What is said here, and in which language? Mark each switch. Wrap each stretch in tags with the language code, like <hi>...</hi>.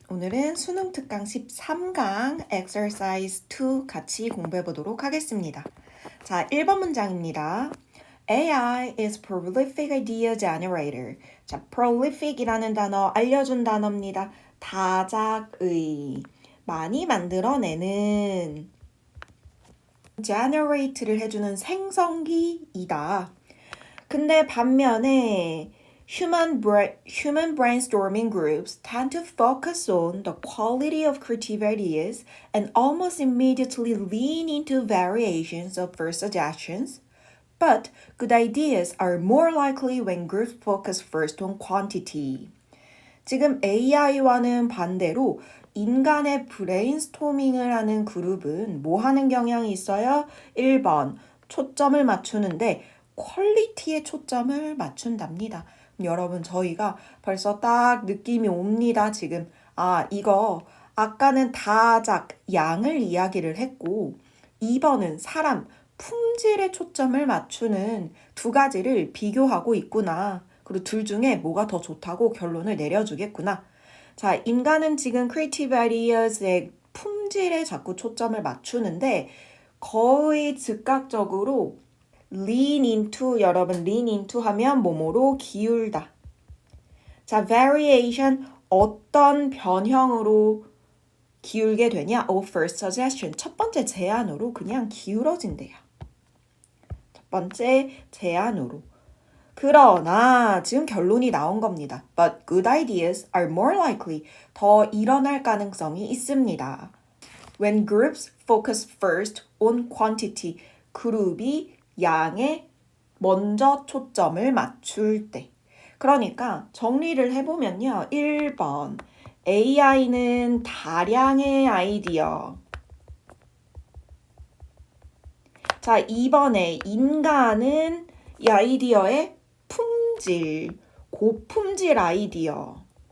<ko>오늘은 수능 특강 13강 exercise 2 같이 공부해 보도록 하겠습니다. 자, 1번 문장입니다.</ko> <en>AI is prolific idea generator.</en> <ko>자, prolific이라는 단어 알려준 단어입니다. 다작의 많이 만들어내는 generate를 해주는 생성기이다. 근데 반면에</ko> <en>human brainstorming groups tend to focus on the quality of creative ideas and almost immediately lean into variations of first suggestions. But good ideas are more likely when groups focus first on quantity.</en> <ko>지금 AI와는 반대로 인간의 브레인스토밍을 하는 그룹은 뭐 하는 경향이 있어요? 1번, 초점을 맞추는데 퀄리티에 초점을 맞춘답니다. 여러분, 저희가 벌써 딱 느낌이 옵니다. 지금 이거 아까는 다작, 양을 이야기를 했고 2번은 사람, 품질에 초점을 맞추는 두 가지를 비교하고 있구나. 그리고 둘 중에 뭐가 더 좋다고 결론을 내려주겠구나. 자, 인간은 지금 creative ideas의 품질에 자꾸 초점을 맞추는데 거의 즉각적으로 lean into, 여러분 lean into 하면 뭐뭐로 기울다. 자, variation 어떤 변형으로 기울게 되냐?</ko> <en>of first suggestion.</en> <ko>첫 번째 제안으로 그냥 기울어진대요. 첫 번째 제안으로. 그러나 지금 결론이 나온 겁니다.</ko> <en>But good ideas are more likely.</en> <ko>더 일어날 가능성이 있습니다.</ko> <en>When groups focus first on quantity.</en> <ko>그룹이 양에 먼저 초점을 맞출 때. 그러니까 정리를 해보면요. 1번 AI는 다량의 아이디어. 자, 2번에 인간은 이 아이디어의 품질, 고품질 아이디어.</ko>